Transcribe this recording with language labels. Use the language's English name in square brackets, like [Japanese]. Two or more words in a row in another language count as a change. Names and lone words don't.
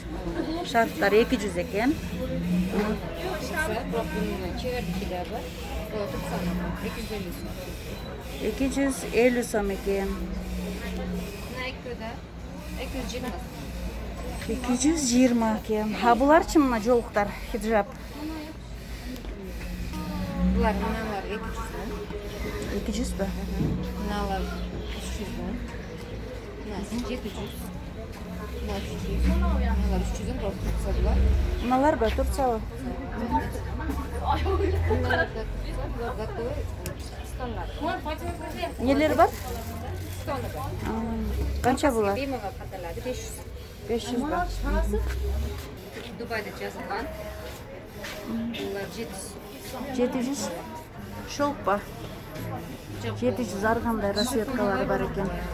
[Kyrgyz] Шарфтар 200 экен. 250 сом экен. 220 экен. А буларчы мына жоолуктар хиджаб? Булар мыналар 200 ба? Мыналар 300 Мына 700 Мыналар 300 Турция булар. Мыналар ба Турциябы? Нелер бар? Канча булар? 500 ба? Дубайда жазылган. Булар 700. Шелк ба? 700 аргандай расцветкалары бар экен.